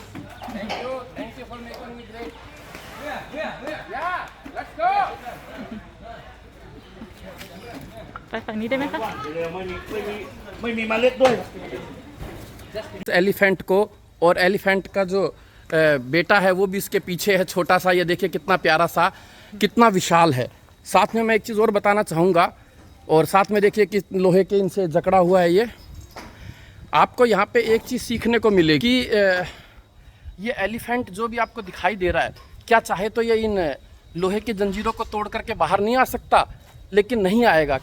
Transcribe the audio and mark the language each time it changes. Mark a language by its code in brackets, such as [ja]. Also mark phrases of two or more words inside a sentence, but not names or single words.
[en] Thank you for making me great. Yeah, let's go. [th] ไปฝั่งนี้ได้ไหมคะ ไม่มีเมล็ดด้วย [hi] एलिफेंट को और एलिफेंट का जो बेटा है वो भी इसके पीछे है, छोटा सा। ये देखिए कितना प्यारा सा, कितना विशाल है। साथ में मैं एक चीज़ और बताना चाहूँगा, और साथ में देखिए कि लोहे के इनसे जकड़ा हुआ है। ये आपको यहाँ पे एक चीज़ सीखने को मिलेगी, ये एलिफेंट जो भी आपको दिखाई दे रहा है, क्या चाहे तो ये इन लोहे की जंजीरों को तोड़ करके बाहर नहीं आ सकता, लेकिन नहीं आएगा।